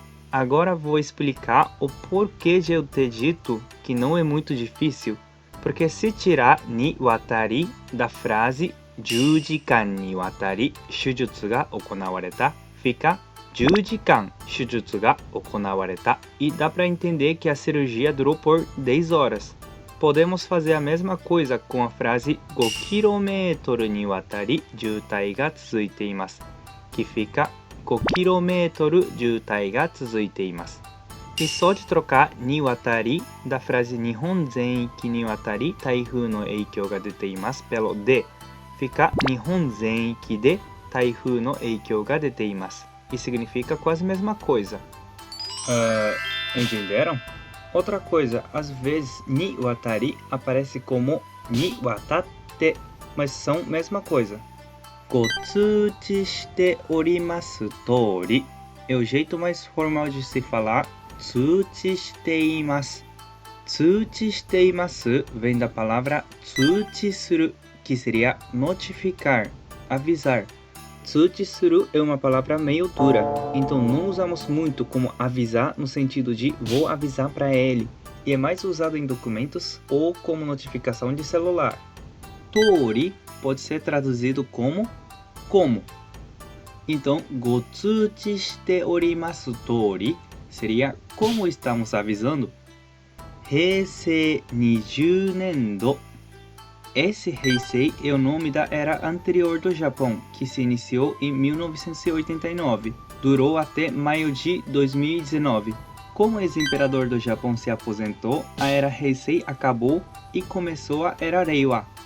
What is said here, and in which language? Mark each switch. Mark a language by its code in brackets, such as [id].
[pt] Agora vou explicar o porquê de eu ter dito que não é muito difícil, porque se tirar ni watari da frase [ja] 10時間にわたり手術が行われた, [pt] fica [ja] 10時間手術が行われた, [pt] e dá para entender que a cirurgia durou por 10 horas. Podemos fazer a mesma coisa com a frase [ja] 5 km にわたり渋滞が続いています, [pt] que fica [ja] 5 km 渋滞が続いています. [pt] E só de trocar ni watari da frase [ja] 日本全域にわたり台風の影響が出ています [pt] pelo de, fica [ja] 日本全域で台風の影響が出ています, [pt] e significa quase a mesma coisa. Entenderam? Outra coisa, às vezes ni watari aparece como ni watatte, mas são a mesma coisa. [ja] ご通知しております通り [pt] é o jeito mais formal de se falar [ja] 通知しています。通知しています [pt] vem da palavra 通知する, que seria notificar, avisar. 通知する é uma palavra meio dura, então não usamos muito como avisar no sentido de vou avisar para ele, e é mais usado em documentos ou como notificação de celular. Tori pode ser traduzido como. Então, [ja] ご通知しております通り [pt] seria como estamos avisando. [ja] 平成20年度 [pt] Esse Heisei é o nome da era anterior do Japão, que se iniciou em 1989, durou até maio de 2019. Como o ex-imperador do Japão se aposentou, a era Heisei acabou e começou a era Reiwa.